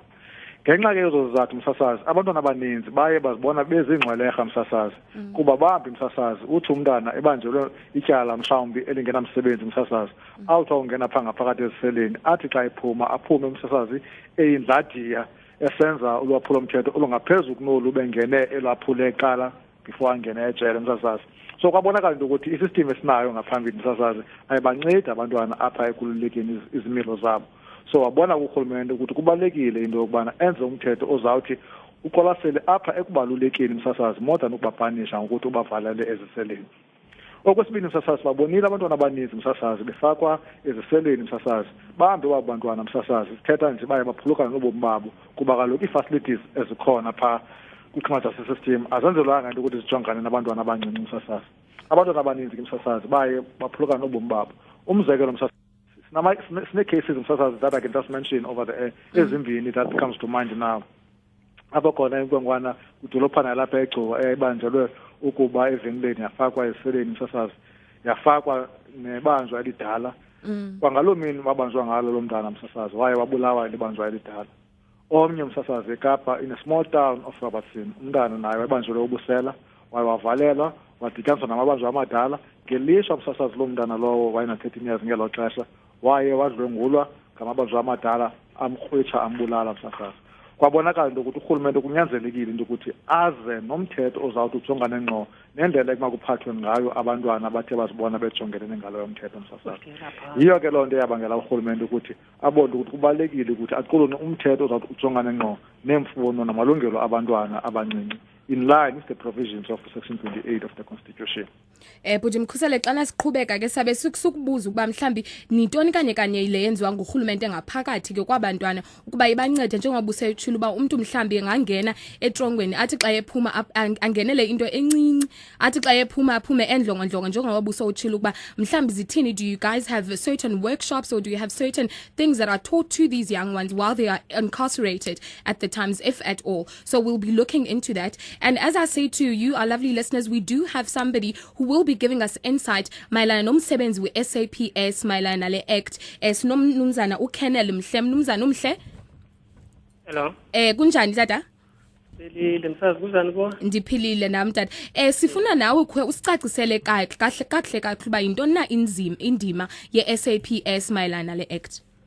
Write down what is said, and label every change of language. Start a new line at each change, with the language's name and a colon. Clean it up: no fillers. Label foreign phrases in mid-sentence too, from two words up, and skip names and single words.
Xhosa: Ngenxa ke yezo zizathu msasazi abantwana abaninzi baye bazibona bezingcwelerha msasazi kuba bambi msasazi uthi umntana ebanjelwe ityala mhlawumbi elingenamsebenzi msasazi awuthi ungena phaa ngaphakathi eziseleni athi xa ephuma aphume msasazi eyindladiya esenza ulwaphulo mthetho olungaphezulu kunolu bengene elwaphule kuqala before angene ejele msasazi. So kwabonakala into ukuthi isystem esinayo ngaphambili msasazi ayibanceda abantwana apha ekululekeni izimilo zabo. So wabona urhulumente ukuthi kubalekile into yokubana enze umthetho ozawuthi uqwalasele apha ekubalulekeni msasazi
English: more than
Xhosa: ukubapanisha ngokuthi ubavalele eziseleni. Okwesibini msasazi babonile abantwana abaninzi msasazi befakwa eziseleni msasazi bahambe babantwana msasazi sithetha nje baye baphulukana nobomi babo kuba kaloku ii-facilities ezikhona phaa kwi-
English: criminal justice system
Xhosa: azenzelwanga into ukuthi zijongane nabantwana abancinci msasazi. Abantwana abaninzi ke msasazi baye baphulukana nobomi babo. Umzekelo msasazi cases msasazi that I can just mention over the air ezimbini that comes to mind now. Apho khona inkwenkwana kudolophana lapha eGcuwa eyayibanjelwe ukuba evenkileni yafakwa eziseleni msasazi yafakwa nebanjwa elidala. Kwangaloo mini wabanjwa ngalo lo mntana msasazi waye wabulawa libanjwa elidala. Omnye msasazi eKapa
English: in a small town of Robertson
Xhosa: umntana naye wabanjelwe ubusela waye wavalelwa wadityaniswa namabanjwa amadala ngelishwa msasazi lo mntana lowo wayena 13 years ngelo xesha waye wadlwengulwa ngamabanjwa amadala amkrwitsha ambulala msasazi. Kwabonakala into ukuthi urhulumente kunyanzelekile into ukuthi aze nomthetho ozawuthi ujongane ngqo nendlela emakuphathwe ngayo abantwana abathe bazibona bejongene nengalo yomthetho msasazi. Yiyo ke loo nto yabangela urhulumente ukuthi abone ukuthi kubalulekile ukuthi aqulune umthetho ozawuthi ujongane ngqo neemfuno namalungelo abantwana abancinci
English: in line with the provisions of Section 28 of the Constitution.
Xhosa: Bhuti Mkhusele, xana siqhubeka ke sabe sukubuza ukuba mhlambi nintoni kanye ile yenziwa ngurhulumente ngaphakathi ke kwabantwana ukuba ibancede njengoba usayitshilo uba umuntu mhlambi engangena etrongweni athi xa ephuma angenele into encinci athi xa ephuma aphume endlongondlongo njengoba usawutshilo ukuba mhlambi zithini.
English: Do you guys have certain workshops or do you have certain things that are taught to these young ones while they are incarcerated at the times, if at all? So we'll be looking into that. And as I say to you, our lovely listeners, we do have somebody who will be giving us insight
Xhosa: mayelana nomsebenzi we-SAPS mayelana nale act. Sinomnumzana uKennel Mhle. Mnumzana umhle. Hello. Kunjani tata? Philile msazi kunjani bo? Ndiphilile nami tata. Sifuna nawe usicacisele kahle uba yintoni na indima ye-SAPS mayelana nale act.